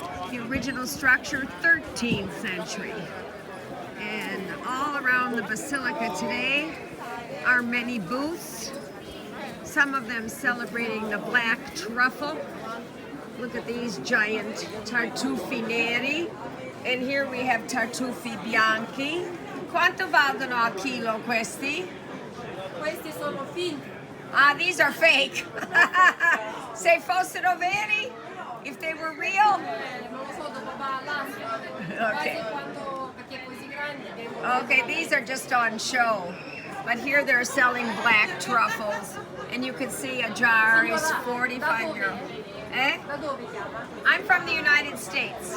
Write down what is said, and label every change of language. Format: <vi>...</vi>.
<en>The original structure, 13th century. And all around the basilica today are many booths, some of them celebrating the black truffle. Look at these giant tartufi neri. And here we have tartufi bianchi.</en> <it>Quanto valgono al chilo questi? Questi sono finti.</it> <en>Ah, these are fake.</en> <it>Se fossero veri,</it> <en>if they were real.</en> <it>Non lo so, dopo va all'asta.</it> <en>Okay.</en> <it>Quasi quanto, perché è così grande.</it> <en>Okay, these are just on show. But here they're selling black truffles. And you can see a jar is 45 euro. Eh?</en> <it>Da dove chiama?</it> <en>I'm from the United States,</en>